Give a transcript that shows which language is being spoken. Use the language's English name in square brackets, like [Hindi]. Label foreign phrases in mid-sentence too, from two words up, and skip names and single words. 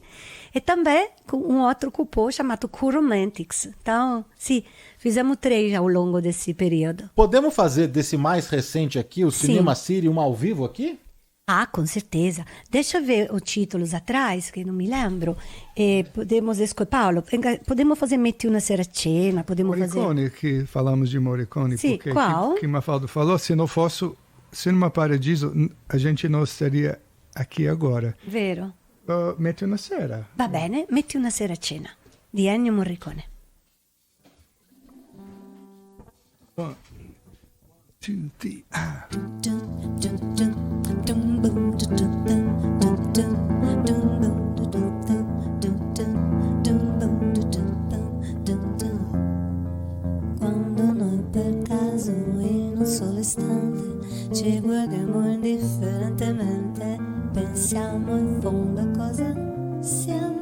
[Portuguese] E também com um outro cupô chamado Cool Romantics. Então, sim, fizemos 3 ao longo desse período. Podemos fazer desse mais recente aqui, o Cinema City, um ao vivo aqui? Ah, com certeza. Deixa eu ver os títulos atrás, que não me lembro. Podemos escolher, Paulo, podemos fazer Metti una sera a cena, podemos Morricone, que falamos de Morricone. Sim, porque qual? Que Mafalda falou, se não fosse Cinema Paradiso, a gente não estaria aqui agora. Vero. Metti una sera. [Italian] Va bene, metti una sera a cena di Ennio Morricone. 1, 2, 3, ah. Quando noi per caso in un solo istante ci guardiamo indifferentemente, pensiamo in fondo a cosa siamo.